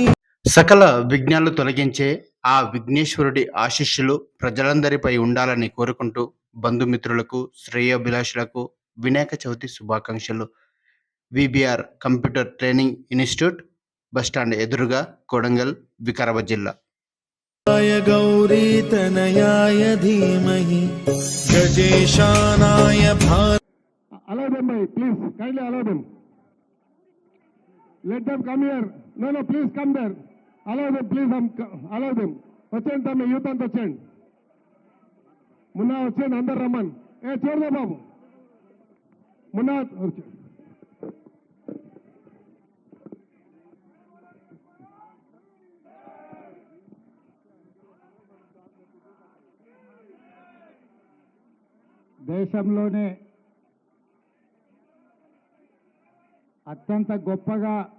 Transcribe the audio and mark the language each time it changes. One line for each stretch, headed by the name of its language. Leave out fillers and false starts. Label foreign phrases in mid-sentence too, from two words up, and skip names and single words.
Telugu: సకల విఘ్నాలు తొలగించే ఆ విఘ్నేశ్వరుడి ఆశీస్సులు ప్రజలందరిపై ఉండాలని కోరుకుంటూ బంధుమిత్రులకు, శ్రేయోభిలాషులకు వినాయక చవితి శుభాకాంక్షలు. విబిఆర్ కంప్యూటర్ ట్రైనింగ్ ఇన్స్టిట్యూట్ బస్టాండ్ ఎదురుగా కొడంగల్ వికారాబాద్ జిల్లా.
Sanskrit: गौरीतनयाय धीमहि गजेशानाय
English: Allow them, bhai, please, kindly allow them. Let them come here. No, please come there. Allow them, please, allow them.
Telugu: వచ్చేయండి తమ్మి, యూత్ అంతా వచ్చేయండి. మున్నా వచ్చేయండి, అందరు రమ్మని. చూడదా బాబు, మున్నా దేశంలోనే అత్యంత గొప్పగా